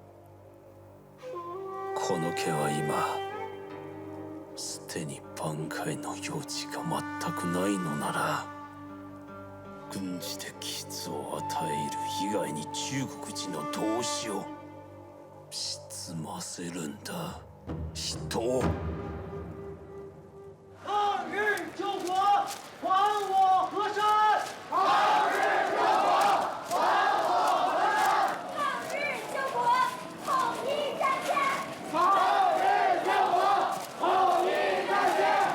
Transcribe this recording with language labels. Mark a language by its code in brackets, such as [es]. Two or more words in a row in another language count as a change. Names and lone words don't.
[ja] この件は今すでに挽回の余地が全くないのなら、軍事的傷を与える以外に中国人の同志を沈ませるんだ。人を。 [zh] 抗日救国，还我河山！抗日救国，还我河山！抗日救国，统一战线！抗日救国，统一战线！